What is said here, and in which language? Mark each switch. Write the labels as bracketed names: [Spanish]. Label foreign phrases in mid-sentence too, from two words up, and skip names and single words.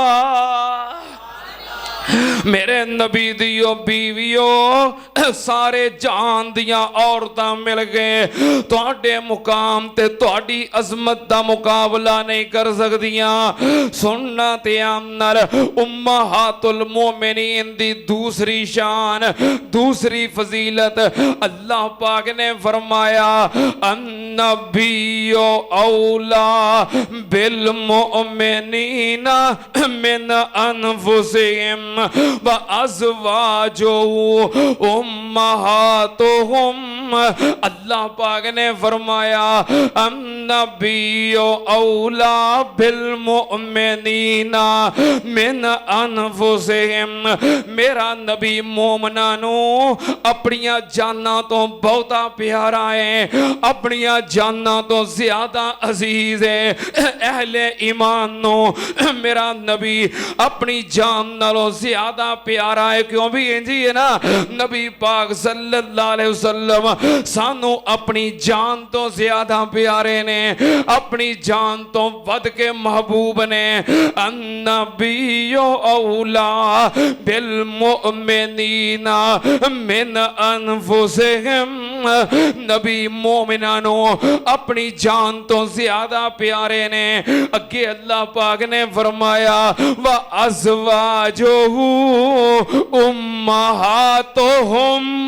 [Punjabi] میرے نبی دیو بیویو سارے جہان دیاں عورتاں مل گئے تہاڈے مقام تے تہاڈی عظمت دا مقابلہ نہیں کر سکدیاں. سننا دھیان نال, [Arabic] أمهات المؤمنين [Punjabi] دی دوسری شان دوسری فضیلت اللہ پاک نے فرمایا [Arabic] النبي أولى بالمؤمنين من أنفسهم وأزواجه أمهاتهم. [Punjabi] اللہ پاک نے فرمایا [Arabic] النبي أولى بالمؤمنين من أنفسهم. [Punjabi] میرا نبی مومناں نوں اپنیاں جاناں توں بہتا پیارا ہے، اپنیاں جاناں توں زیادہ عزیز ہے. اہل ایمان نوں میرا نبی اپنی جان نالوں زیادہ پیارا ہے. کیوں بھی انجی ہے نا، نبی پاک [Arabic] صلى الله عليه وسلم [Punjabi] سانوں اپنی جان توں زیادہ پیارے نے، اپنی جان توں ودھ کے محبوب نے. [Arabic] النبي أولى بالمؤمنين من أنفسهم. [Punjabi] نبی مومناں نوں اپنی جان توں زیادہ پیارے نے. اگے اللہ پاک نے فرمایا [Arabic] وأزواجه أمهاتهم.